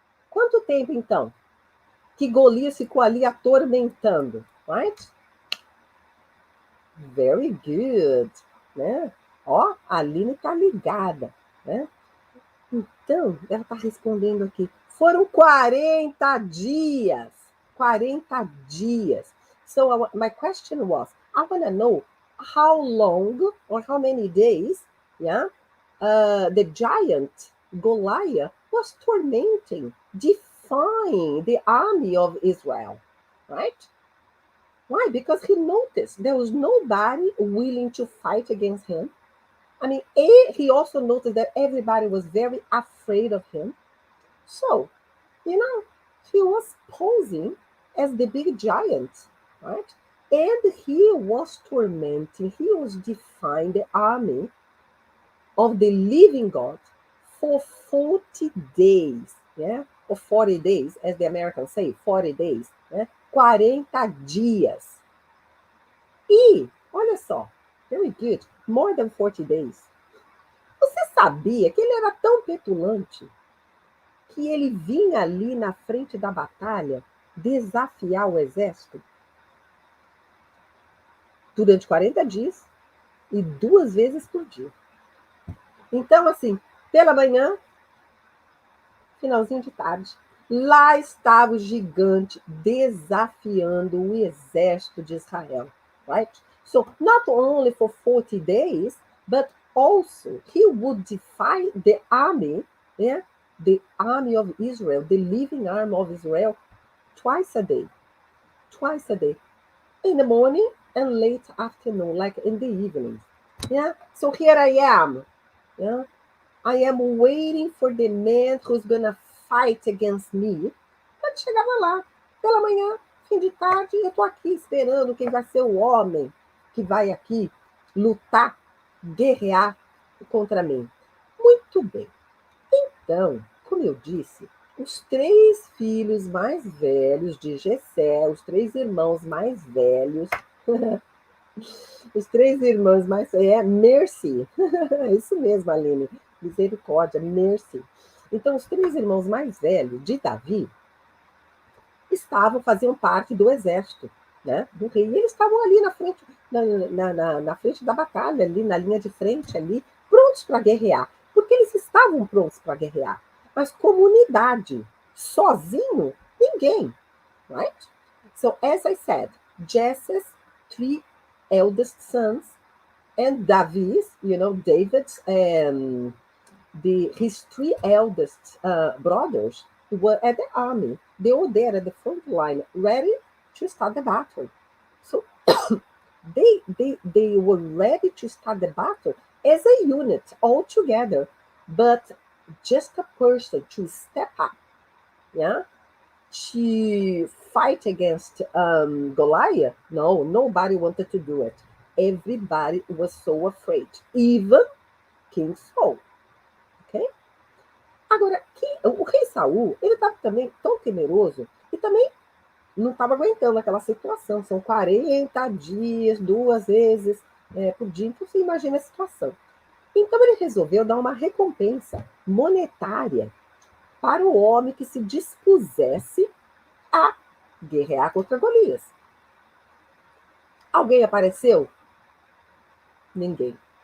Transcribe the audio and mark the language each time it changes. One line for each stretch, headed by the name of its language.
Portuguese: Quanto tempo, então, que Golias ficou ali atormentando? Right?
English: Very good,
Portuguese: né? Ó, a Aline tá ligada, né? Então, ela está respondendo aqui. Foram 40 dias. 40 dias.
English: So my question was, I want to know how long or how many days, yeah, the giant Goliath was tormenting, defying the army of Israel, right? Why? Because he noticed there was nobody willing to fight against him. I mean, he also noticed that everybody was very afraid of him. So, he was posing as the big giant, right? And he was tormenting, he was defying the army of the living God for 40 days, yeah? Or 40 days, as the Americans say, 40 days, né?
Portuguese: 40 dias. E, olha só,
English: very good, more than 40 days.
Portuguese: Você sabia que ele era tão petulante que ele vinha ali na frente da batalha desafiar o exército durante 40 dias e 2 vezes por dia? Então, assim, pela manhã, finalzinho de tarde, lá estava o gigante desafiando o exército de Israel, right?
English: So, not only for 40 days, but also he would defy the army, yeah, the army of Israel, the living army of Israel, twice a day, twice a day, in the morning and late afternoon, like in the evening. Yeah. So here I am. Yeah. I am waiting for the man who's gonna fight against me.
Portuguese: Quando chegava lá, pela manhã, fim de tarde, eu tô aqui esperando quem vai ser o homem que vai aqui lutar, guerrear contra mim. Muito bem. Então, como eu disse, os 3 filhos mais velhos de Jessé, os 3 irmãos mais velhos, os 3 irmãos mais Mercy, isso mesmo, Aline, misericórdia, Mercy. Então, os 3 irmãos mais velhos de Davi faziam parte do exército, né, do rei, e eles estavam ali na frente, na frente da batalha, ali na linha de frente, ali, prontos para guerrear, porque eles estavam prontos para guerrear, mas comunidade, sozinho, ninguém, right?
English: So, as I said, Jesse's 3 eldest sons and David's, David's and his 3 eldest brothers were at the army. They were there at the front line, ready to start the battle. So they were ready to start the battle as a unit, all together. But just a person to step up, yeah, to fight against Goliath, no, nobody wanted to do it. Everybody was so afraid, even King Saul. Ok?
Portuguese: Agora, o rei Saul, ele estava também tão temeroso e também não estava aguentando aquela situação. São 40 dias, 2 vezes por dia. Então, você imagina a situação. Então, ele resolveu dar uma recompensa monetária para o homem que se dispusesse a guerrear contra Golias. Alguém apareceu? Ninguém.